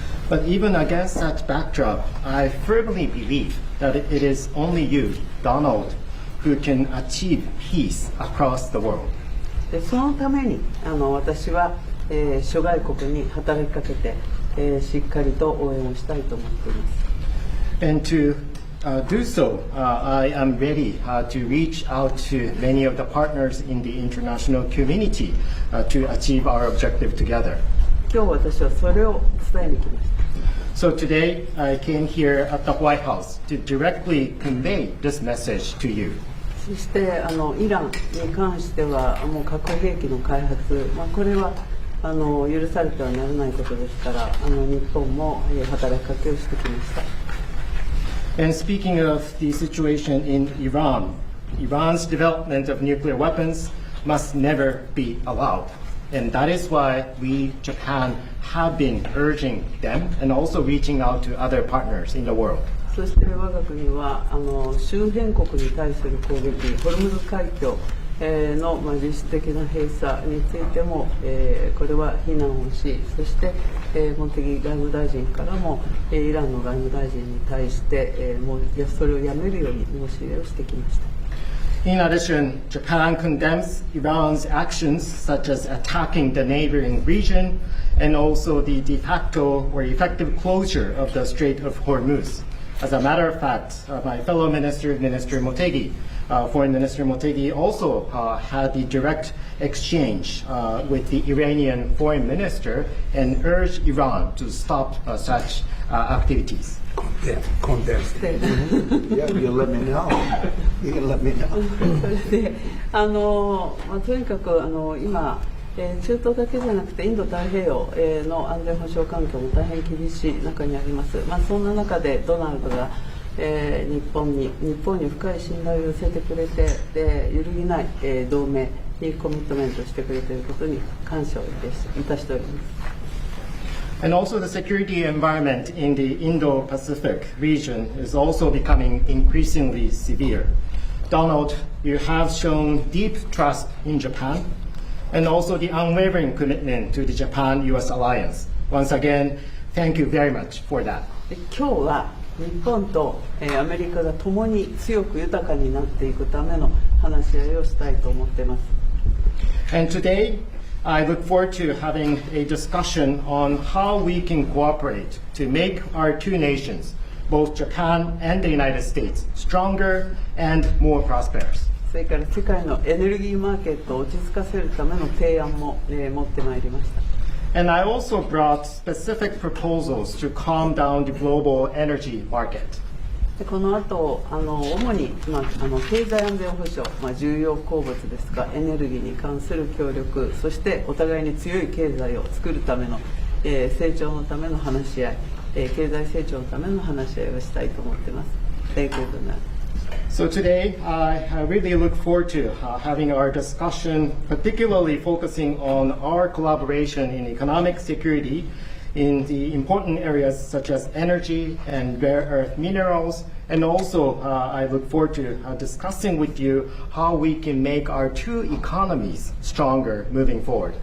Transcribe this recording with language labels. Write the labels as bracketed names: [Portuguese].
[English] But even against that backdrop, I firmly believe that it is only you, Donald, who can achieve peace across the world. [Japanese] でそのために私は諸外国に働きかけてしっかりと応援をしたいと思っています。 [English] And to do so, I am ready to reach out to many of the partners in the international community to achieve our objective together. [Japanese] 今日私はそれを伝えに来ました。 [English] So today, I came here at the White House to directly convey this message to you. [Japanese] そしてイランに関してはもう核兵器の開発、これは許されてはならないことですから、日本も働きかけをしてきました。 [English] And speaking of the situation in Iran, Iran's development of nuclear weapons must never be allowed. And that is why we, Japan, have been urging them and also reaching out to other partners in the world. [Japanese] そして我が国は周辺国に対する攻撃、ホルムズ海峡の実質的な閉鎖についてもこれは非難をし、そして茂木外務大臣からもイランの外務大臣に対してもうそれをやめるように申し入れをしてきました。 [English] In addition, Japan condemns Iran's actions such as attacking the neighboring region and also the de facto or effective closure of the Strait of Hormuz. As a matter of fact, my fellow minister, Minister Motegi, Foreign Minister Motegi, also had the direct exchange with the Iranian foreign minister and urged Iran to stop such activities. Contest. Yeah, you let me know. You can let me know. [Japanese] それでとにかく今中東だけじゃなくてインド太平洋の安全保障環境も大変厳しい中にあります。そんな中でドナルドが日本に深い信頼を寄せてくれて、揺るぎない同盟にコミットメントしてくれていることに感謝をいたしております。 [English] And also the security environment in the Indo-Pacific region is also becoming increasingly severe. Donald, you have shown deep trust in Japan and also the unwavering commitment to the Japan-US alliance. Once again, thank you very much for that. [Japanese] 今日は日本とアメリカが共に強く豊かになっていくための話し合いをしたいと思っています。 [English] And today, I look forward to having a discussion on how we can cooperate to make our two nations, both Japan and the United States, stronger and more prosperous. [Japanese] それから世界のエネルギーマーケットを落ち着かせるための提案も持ってまいりました。 [English] And I also brought specific proposals to calm down the global energy market. [Japanese] この後主に、経済安全保障、重要鉱物ですがエネルギーに関する協力、そしてお互いに強い経済を作るための、成長のための話し合い、経済成長のための話し合いをしたいと思っています。 [English] Thank you very much. So today, I really look forward to having our discussion, particularly focusing on our collaboration in economic security in the important areas such as energy and rare earth minerals. And also, I look forward to discussing with you how we can make our two economies stronger moving forward.